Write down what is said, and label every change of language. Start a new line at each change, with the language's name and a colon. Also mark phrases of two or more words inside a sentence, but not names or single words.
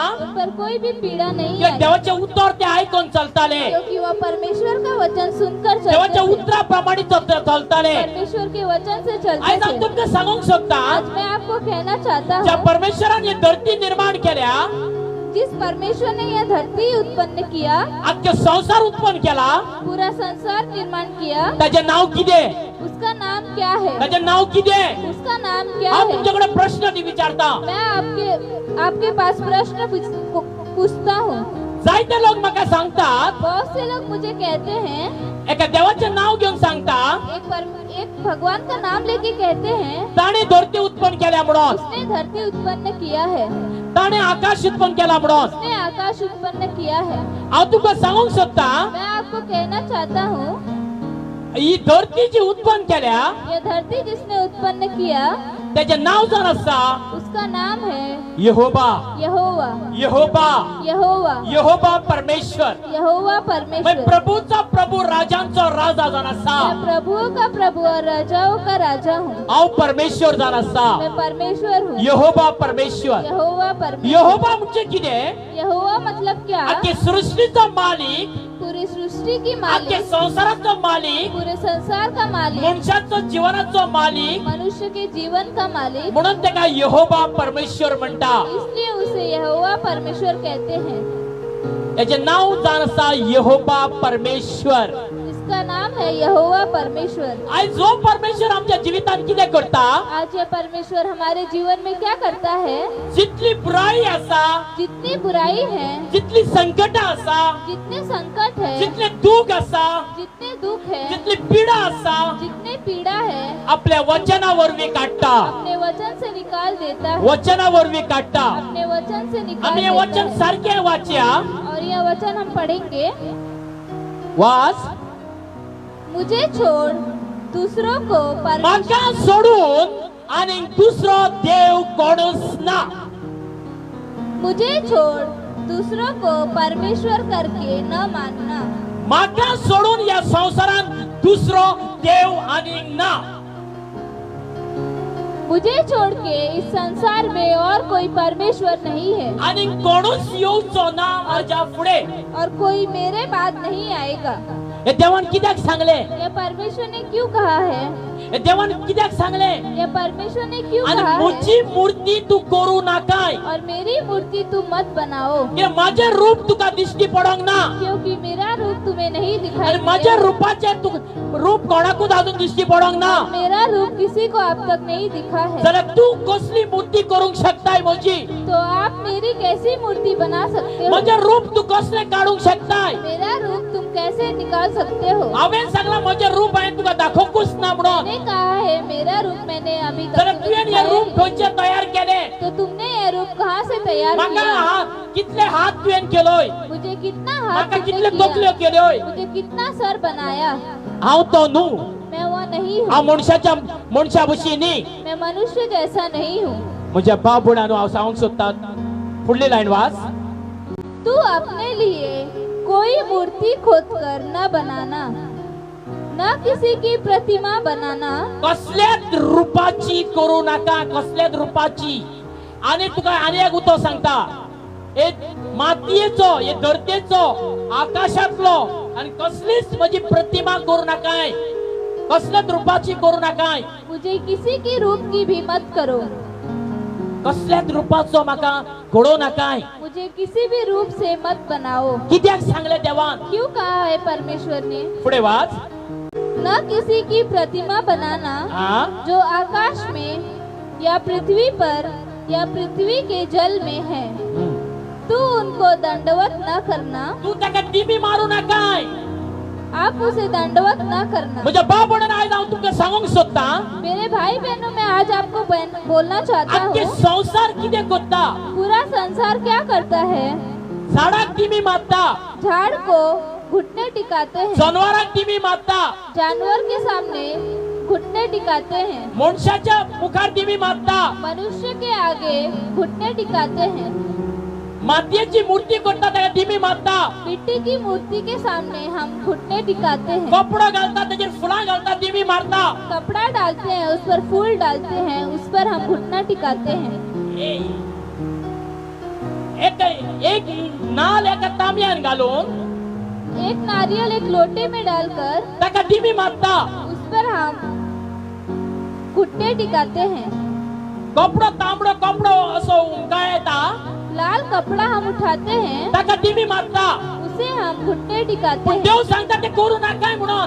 Hindi: उन पर कोई भी पीड़ा नहीं की आई,
Konkani: देवाचे उत्तर ते आयकून चलताले,
Hindi: क्योंकि वो परमेश्वर का वचन सुनकर
Konkani: देवाच्या
Hindi: चलते थे।
Konkani: उत्तराप्रमाणे चलताले।
Hindi: परमेश्वर के वचन से
Konkani: आज
Hindi: चलते
Konkani: हांव
Hindi: थे।
Konkani: तुमकां सांगूंक सोदता,
Hindi: आज मैं आपको कहना चाहता
Konkani: ज्या
Hindi: हूँ,
Konkani: परमेश्वरान ही धरती निर्माण केल्या,
Hindi: जिस परमेश्वर ने यह धरती उत्पन्न किया,
Konkani: अख्खे संसार उत्पन्न केला,
Hindi: पूरा संसार निर्माण किया,
Konkani: ताचे नाव कितें?
Hindi: उसका नाम क्या है?
Konkani: ताचे नाव कितें?
Hindi: उसका नाम क्या
Konkani: हांव
Hindi: है?
Konkani: तुमच्याकडे प्रश्न विचारता।
Hindi: मैं आपके पास प्रश्न पूछता हूँ।
Konkani: जायते लोक म्हाका सांगतात,
Hindi: बहुत से लोग मुझे कहते हैं,
Konkani: एका देवाचे नाव घेऊन सांगता,
Hindi: एक भगवान का नाम लेके कहते हैं,
Konkani: ताणे धरती उत्पन्न केल्या म्हणून,
Hindi: उसने धरती उत्पन्न किया है,
Konkani: ताणे आकाश उत्पन्न केला म्हणून।
Hindi: उसने आकाश उत्पन्न किया है।
Konkani: हांव तुका सांगूंक सोदता,
Hindi: मैं आपको कहना चाहता हूँ,
Konkani: ही धरती जी उत्पन्न केल्या,
Hindi: यह धरती जिसने उत्पन्न किया,
Konkani: त्याचे नाव जाण आसा
Hindi: उसका नाम है
Konkani: यहोवा।
Hindi: यहोवा।
Konkani: यहोवा,
Hindi: यहोवा।
Konkani: यहोवा परमेश्वर।
Hindi: यहोवा मैं परमेश्वर।
Konkani: प्रभूचा प्रभू, राजांचा राजा जाण आसा।
Hindi: मैं प्रभुओं का प्रभु और राजाओं का राजा हूँ।
Konkani: हांव परमेश्वर जाण आसा।
Hindi: मैं परमेश्वर हूँ।
Konkani: यहोवा परमेश्वर।
Hindi: यहोवा परमेश्वर।
Konkani: यहोवा म्हणजे कितें?
Hindi: यहोवा मतलब क्या?
Konkani: अख्खे सृष्टीचो मालिक,
Hindi: पूरी सृष्टि की
Konkani: अख्खे
Hindi: मालिक,
Konkani: संसाराचो मालिक,
Hindi: पूरे संसार का मालिक,
Konkani: मनशाचो जीवनाचो मालिक,
Hindi: मनुष्य के जीवन का मालिक,
Konkani: म्हणून तेका यहोवा परमेश्वर म्हणटा।
Hindi: इसलिए उसे यहोवा परमेश्वर कहते हैं।
Konkani: याचे नाव जाण आसा यहोवा परमेश्वर।
Hindi: इसका नाम है यहोवा परमेश्वर।
Konkani: आज जो परमेश्वर आमच्या जीवितांत कितें करता,
Hindi: आज यह परमेश्वर हमारे जीवन में क्या करता है?
Konkani: जितली बुराई आसा,
Hindi: जितनी बुराई है,
Konkani: जितली संकटां आसा,
Hindi: जितने संकट है,
Konkani: जितले दुख आसा,
Hindi: जितने दुख है,
Konkani: जितली पीडा आसा,
Hindi: जितने पीड़ा है,
Konkani: आपल्या वचनावरवी काढता,
Hindi: अपने वचन से निकाल देता है।
Konkani: वचनावरवी काढता।
Hindi: अपने वचन से निकाल
Konkani: आम्ही हे
Hindi: देता
Konkani: वचन
Hindi: है।
Konkani: सारखे वाचया।
Hindi: और यह वचन हम पढ़ेंगे।
Konkani: वाच,
Hindi: मुझे छोड़ दूसरों को परमेश्वर,
Konkani: म्हाका सोडून आणि दुसरो देव कोणूच ना।
Hindi: मुझे छोड़ दूसरों को परमेश्वर करके न मानना।
Konkani: म्हाका सोडून या संसारात दुसरो देव आणि ना।
Hindi: मुझे छोड़ के इस संसार में और कोई परमेश्वर नहीं है,
Konkani: आणि कोणूच येवचो ना माझ्या पुढे।
Hindi: और कोई मेरे बाद नहीं आएगा।
Konkani: हे देवान कित्याक सांगले?
Hindi: यह परमेश्वर ने क्यों कहा है?
Konkani: हे देवान कित्याक सांगले?
Hindi: यह परमेश्वर ने क्यों
Konkani: आणि
Hindi: कहा है?
Konkani: म्हजी मूर्ती तू करू नाकाय,
Hindi: और मेरी मूर्ति तुम मत बनाओ,
Konkani: की माझे रूप तुका दिश्टी पडोंक ना,
Hindi: क्योंकि मेरा रूप तुम्हें नहीं दिखाई
Konkani: आणि माझ्या
Hindi: दिया।
Konkani: रूपाचे तू रूप कोणाकूच अजून दिश्टी पडोंक ना।
Hindi: मेरा रूप किसी को अब तक नहीं दिखा है।
Konkani: जाल्यार तू कसली मूर्ती करूंक शकताय म्हजी?
Hindi: तो आप मेरी कैसी मूर्ति बना सकते हो?
Konkani: माझे रूप तू कसले काढूंक शकताय?
Hindi: मेरा रूप तुम कैसे निकाल सकते हो?
Konkani: हांवेन सांगला म्हजे रूप हांवें तुका दाखोवंकूच ना म्हणून।
Hindi: मैंने कहा है मेरा रूप मैंने अभी तक
Konkani: जाल्यार
Hindi: तुम्हें
Konkani: तुवें हे
Hindi: दिखाया
Konkani: रूप
Hindi: ही नहीं।
Konkani: खंयचे तयार केले?
Hindi: तो तुमने यह रूप कहाँ से तैयार
Konkani: म्हाका
Hindi: किया?
Konkani: कितले हात तुवें केलोय,
Hindi: मुझे कितना हाथ
Konkani: म्हाका
Hindi: तुमने
Konkani: कितले तकल्यो
Hindi: किया?
Konkani: केल्योय।
Hindi: मुझे कितना सर बनाया?
Konkani: हांव तो न्हू,
Hindi: मैं वो नहीं
Konkani: हांव
Hindi: हूँ।
Konkani: मनशा भशी न्ही।
Hindi: मैं मनुष्य जैसा नहीं हूँ।
Konkani: म्हज्या भाव भयणांनो, हांव सांगूंक सोदता, फुडली लायन वाच।
Hindi: तू अपने लिए कोई मूर्ति खोदकर न बनाना, न किसी की प्रतिमा बनाना।
Konkani: कसल्याच रूपाची करू नाका, कसल्याच रूपाची। आणि तुका आनी एक उतो सांगता, हे मातयेचो, हे धरतेचो, आकाशातलो आणि कसलीच म्हजी प्रतिमा करू नाकाय। कसल्याच रूपाची करू नकाय.
Hindi: मुझे किसी की रूप की भी मत करो.
Konkani: कसल्याच रूपाचो म्हाका घडो नकाय.
Hindi: मुझे किसी भी रूप से मत बनाओ.
Konkani: कित्याक सांगले देवान?
Hindi: क्यों कहा है परमेश्वर ने?
Konkani: पुढे वाच.
Hindi: न किसी की प्रतिमा बनाना
Konkani: हा
Hindi: जो आकाश में या पृथ्वी पर या पृथ्वी के जल में है. तू उनको दंडवत न करना.
Konkani: तू ताका दिमी मारू नकाय.
Hindi: आप उसे दंडवत न करना.
Konkani: म्हणजे बाप म्हणून आज हांव तुमकां सांगूंक सोदता.
Hindi: मेरे भाई बहनों, मैं आज आपको बोलना चाहता
Konkani: आख्खे
Hindi: हूँ,
Konkani: संसार कितें करता?
Hindi: पूरा संसार क्या करता है?
Konkani: झाडाक दिमी मारता,
Hindi: झाड़ को घुटने टिकाते हैं,
Konkani: जनावरांक दिमी मारता,
Hindi: जानवर के सामने घुटने टिकाते हैं,
Konkani: मनशाच्या मुखार दिमी मारता,
Hindi: मनुष्य के आगे घुटने टिकाते हैं,
Konkani: मातयेची मूर्ती करता ताका दिमी मारता,
Hindi: मिट्टी की मूर्ति के सामने हम घुटने टिकाते हैं,
Konkani: कपडो घालता ताचेर फुलां घालता दिमी मारता.
Hindi: कपड़ा डालते हैं, उस पर फूल डालते हैं, उस पर हम घुटना टिकाते हैं.
Konkani: एक नाल एका तांब्यान घालून
Hindi: एक नारियल एक लोटे में डालकर
Konkani: ताका दिमी मारता.
Hindi: उस पर हम घुटने टिकाते हैं.
Konkani: कपडो तांबडो कपडो असो उमकाय येता
Hindi: लाल कपड़ा हम उठाते हैं,
Konkani: ताका दिमी मारता.
Hindi: उसे हम घुटने टिकाते
Konkani: पण
Hindi: हैं.
Konkani: देव सांगता ते करू नकाय म्हणून.